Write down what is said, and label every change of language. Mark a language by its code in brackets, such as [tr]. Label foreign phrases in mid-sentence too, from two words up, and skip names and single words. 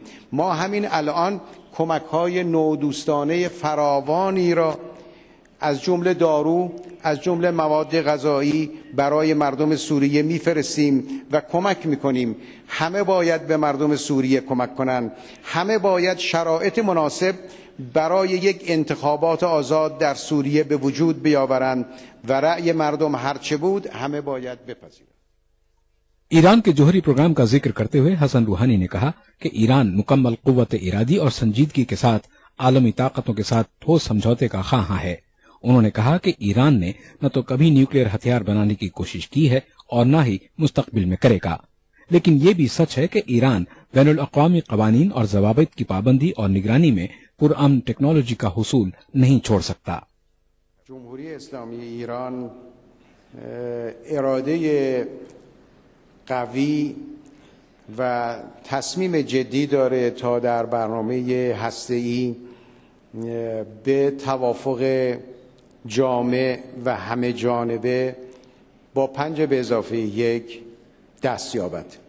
[fa] ما همین الان کمک‌های نودوستانه فراوانی را از جمله دارو، از جمله مواد غذایی برای مردم سوریه میفرستیم و کمک میکنیم. همه باید به مردم سوریه کمک کنند. همه باید شرایط مناسب برای یک انتخابات آزاد در سوریه به وجود بیاورند و رأی مردم هرچه بود همه باید بپذیرند. [ur] ایران کے جوہری پروگرام کا ذکر کرتے ہوئے حسن روحانی نے کہا کہ ایران مکمل قوت ارادی اور سنجیدگی کے ساتھ عالمی طاقتوں کے ساتھ ٹھوس سمجھوتے کا خواہاں ہے. انہوں نے کہا کہ ایران نے نہ تو کبھی نیوکلیئر ہتھیار بنانے کی کوشش کی ہے اور نہ ہی مستقبل میں کرے گا، لیکن یہ بھی سچ ہے کہ ایران بین الاقوامی قوانین اور ضوابط کی پابندی اور نگرانی میں پرامن ٹیکنالوجی کا حصول نہیں چھوڑ سکتا. [fa] جمهوری اسلامی ایران اراده قوی و تصمیم جدی داره تا در برنامه هسته‌ای به توافق جامع و همه جانبه با 5+1 دست یابد.